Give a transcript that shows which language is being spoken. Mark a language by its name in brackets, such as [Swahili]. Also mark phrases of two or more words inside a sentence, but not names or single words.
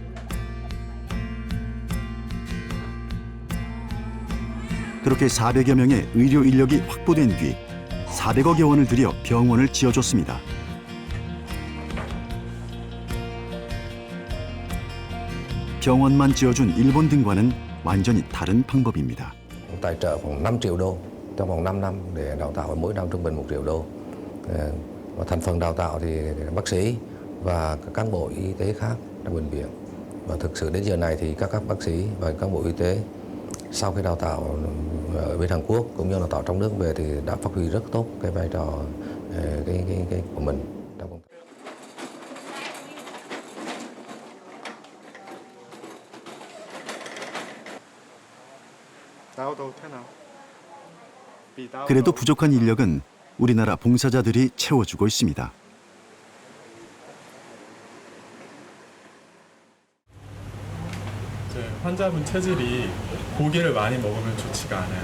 [Korean] 그렇게 400여 명의 의료 인력이 확보된 뒤 400억여 원을 들여 병원을 지어줬습니다. 병원만 지어준 일본 등과는 완전히 다른 방법입니다. [Vietnamese] Tài trợ khoảng 5 triệu đô trong vòng 5 năm để đào tạo mỗi năm trung bình 1 triệu đô. Và thành phần đào tạo thì bác sĩ và các cán bộ y tế khác trong bệnh viện. Và thực sự đến giờ này thì các bác sĩ và cán bộ y tế sau khi đào tạo ở bên Hàn Quốc cũng như đào tạo trong nước về thì đã phát huy rất tốt cái vai trò cái của mình trong công tác. [Korean] 그래도 부족한 인력은 우리나라 봉사자들이 채워주고 있습니다. 환자분 체질이 고기를 많이 먹으면 좋지가 않아요.